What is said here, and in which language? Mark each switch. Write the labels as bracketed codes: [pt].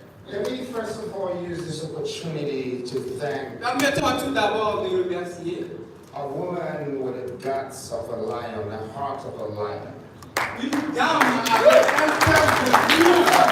[en] Let me first of all use this opportunity to thank [fr] Permettez-moi tout d'abord de remercier [en] a woman with the guts of a lion, the heart of a lion. [fr] une dame avec un cœur de lion.